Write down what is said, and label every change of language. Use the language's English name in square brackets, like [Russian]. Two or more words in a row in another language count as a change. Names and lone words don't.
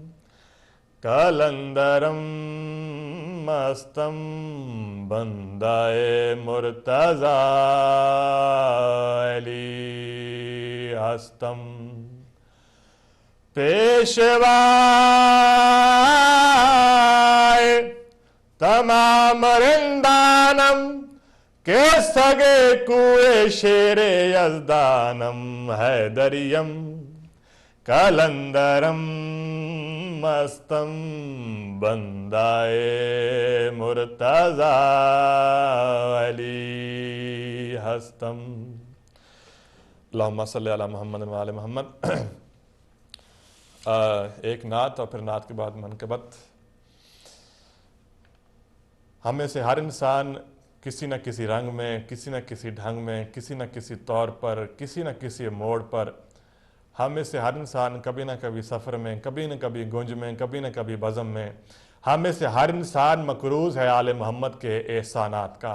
[Persian] کلندرم مستم، بندائے مرتضی علی ہستم، پیشوائے تمام رندانم کے سگے کوئے شیر یزدانم، حیدریم کلندرم مستم، بندائے مرتضی علی ہستم۔ [Arabic] اللہم صلی علی محمد و آل محمد۔ [Urdu] ایک نعت اور پھر نعت کے بعد منقبت۔ ہم میں سے ہر انسان کسی نہ کسی رنگ میں، کسی نہ کسی ڈھنگ میں، کسی نہ کسی طور پر، کسی نہ کسی موڑ پر، ہم میں سے ہر انسان کبھی نہ کبھی سفر میں، کبھی نہ کبھی گنج میں، کبھی نہ کبھی بزم میں، ہم میں سے ہر انسان مقروض ہے آل محمد کے احسانات کا۔